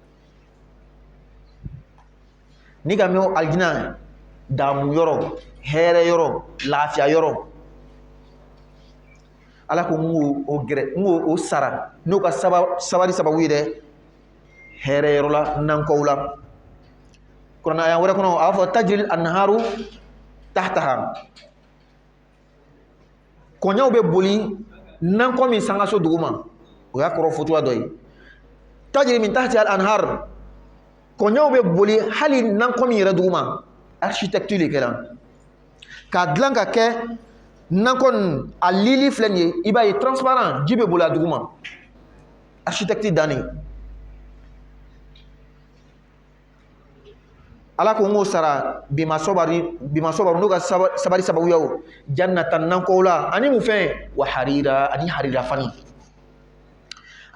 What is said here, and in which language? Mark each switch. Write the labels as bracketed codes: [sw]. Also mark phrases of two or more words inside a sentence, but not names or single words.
[bm] ni ka mɛn ko aljina damu yɔrɔ hɛrɛ yɔrɔ lafiya yɔrɔ ala ko n'o sara n'o ka sabari sababu ye dɛ hɛrɛ yɔrɔ la nankɔw la kuranɛ aya wɛrɛ kɔnɔ a b'a fɔ [ar] تجري الأنهار تحتها [bm] kɔɲɔw bɛ boli nankɔ min sangaso duguma o y'a kɔrɔ fɔcogoya dɔ ye [ar] تجري من تحت الأنهار [bm] kɔɲɔw bɛ boli hali nankɔ min yɛrɛ duguma architecture le kɛra k'a dilan ka kɛ nankɔ nin a lili filɛ nin ye i b'a ye transparent ji bɛ boli a duguma architecture dannen ala ko n'o sara [ar] بما صبروا [bm] n'o ka sabari sababuyaw jannatan nankɔw la ani mun fɛn [ar] وحرير [bm] ani harira fani a